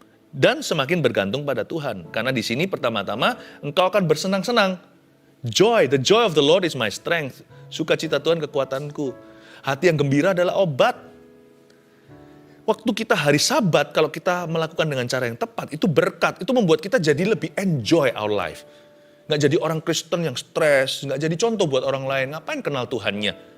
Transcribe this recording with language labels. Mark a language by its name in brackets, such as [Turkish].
[Indonesian] Dan semakin bergantung pada Tuhan. Karena di sini pertama-tama engkau akan bersenang-senang. [English] Joy, the joy of the Lord is my strength. [Indonesian] Sukacita Tuhan kekuatanku. Hati yang gembira adalah obat. Waktu kita hari Sabat, kalau kita melakukan dengan cara yang tepat, itu berkat. Itu membuat kita jadi lebih [English] enjoy our life. [Indonesian] Nggak jadi orang Kristen yang stres, nggak jadi contoh buat orang lain. Ngapain kenal Tuhannya?